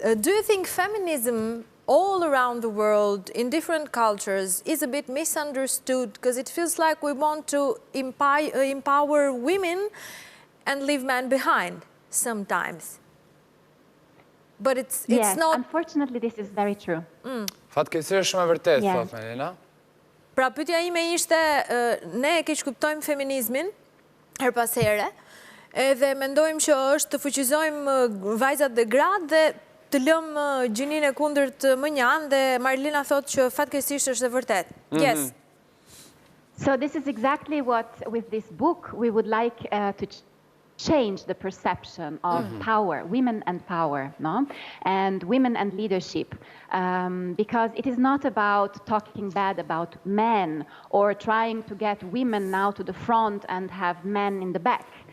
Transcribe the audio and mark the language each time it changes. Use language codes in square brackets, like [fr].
[en] Do you think feminism all around the world, in different cultures, is a bit misunderstood? Because it feels like we want to empower women and leave men behind sometimes. But it's not... Unfortunately, this is very true. [sq] Fatkeqësisht është shumë e vërtetë, thot Magdalena. Pra, pyetja ime ishte, ne e keq kuptojmë feminizmin her pas here, edhe mendojmë që është të fuqizojmë vajzat dhe gratë dhe të lëmë gjinin e kundërt më njanë, dhe Marilena thot që fatkeqësisht është e vërtetë. [en] Yes. So this is exactly what, with this book, we would like to change the perception of power, women and power, no? And women and leadership, because it is not about talking bad about men or trying to get women now to the front and have men in the back.